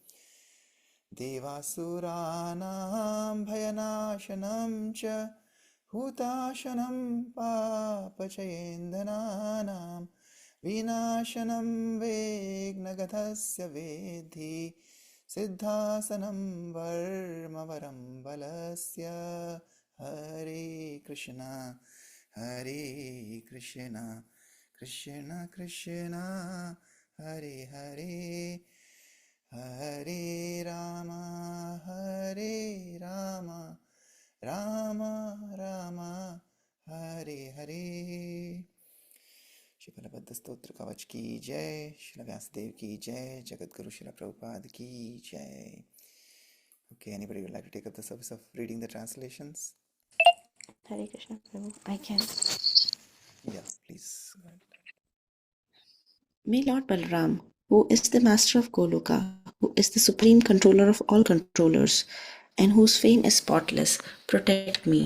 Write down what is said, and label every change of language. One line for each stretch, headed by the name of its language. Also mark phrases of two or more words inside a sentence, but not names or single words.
Sanskrit: देवासुराणां भयनाशनं च हुताशनं पापचयेन्दनानां विनाशनं वेग्नगतस्य वेद्धि सिद्धासनं वर्मवरं बलस्य हरे कृष्ण कृष्ण कृष्ण हरे हरे हरे राम राम राम हरे हरे.
Hindi: श्री बलभद्र स्तोत्र कवच की जय. श्री व्यासदेव की जय. जगतगुरु श्री प्रभुपाद की जय.
English: Okay, anybody would like to take up the service of reading the translations?
Sanskrit: हरे कृष्ण
English: Prabhu. I can. Yeah, please. Go ahead. May Lord Balaram, who is the master of Goloka, who is the supreme controller of all controllers, and whose fame is spotless, protect me.